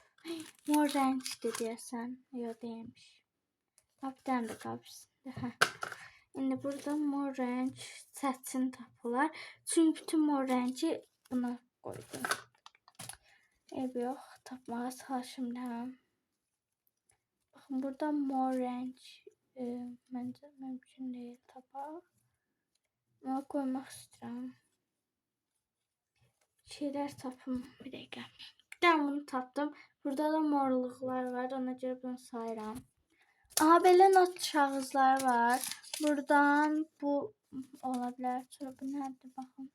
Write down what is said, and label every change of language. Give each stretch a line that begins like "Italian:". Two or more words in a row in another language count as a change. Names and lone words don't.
Azerbaijani: Mor rəngdir deyəsən. Yox deyilmiş. Bir dənə də qalıb içində. İndi burada mor rəng çətin tapılar. Çünki bütün mor rəngi buna qoydum. Yox, tapmağa çalışıram.
Turkish: Bakın burada mor renk bence mümkün değil tapaq.
Azerbaijani: Ama koymaq istəyirəm. Şeyler tapım bir dəqiqə.
Turkish: Bir tane
Azerbaijani: bunu tapdım. Burada da morluqlar var. Ona görə bunu sayıram. Belə not kağızlar var. Buradan bu ola bilər. Sonra bu nədir baxın.